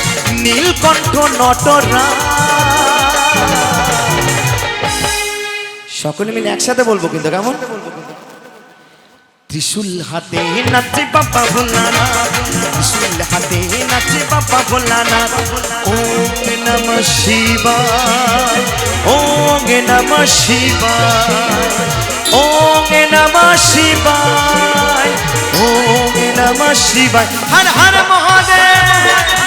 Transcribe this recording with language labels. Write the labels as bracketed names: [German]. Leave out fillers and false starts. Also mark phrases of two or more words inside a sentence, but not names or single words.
[Bangla] নীলকণ্ঠ নটরাজ। সকলে মিলে একসাথে বলবো কিন্তু কেমন? ত্রিশূল হাতে নাচে বাবা ভোলানাথ। ত্রিশূল হাতে নাচে বাবা ভোলানাথ। [Sanskrit] ওম নমঃ শিবায়। ওম নমঃ শিবায়। ওম নমঃ শিবায়। ওম নমঃ শিবায়। হর হর মহাদেব।